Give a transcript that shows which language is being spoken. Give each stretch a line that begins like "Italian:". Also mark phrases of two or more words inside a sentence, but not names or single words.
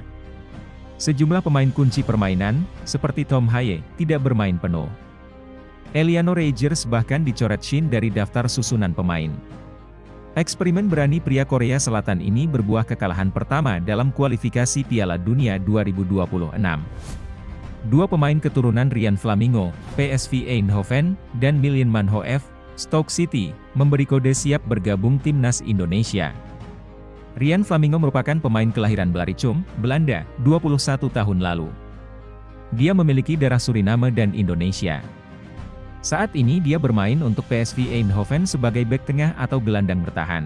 Indonesian: Sejumlah pemain kunci permainan, seperti Tom Haye, tidak bermain penuh. Eliano Rogers bahkan dicoret Shin dari daftar susunan pemain. Eksperimen berani pria Korea Selatan ini berbuah kekalahan pertama dalam kualifikasi Piala Dunia 2026. dua pemain keturunan Ryan Flamingo, PSV Eindhoven, dan Miljan Manhoef, Stoke City, memberi kode siap bergabung timnas Indonesia. Ryan Flamingo merupakan pemain kelahiran Blaricum, Belanda, 21 tahun lalu. Dia memiliki darah Suriname dan Indonesia. Saat ini dia bermain untuk PSV Eindhoven sebagai bek tengah atau gelandang bertahan.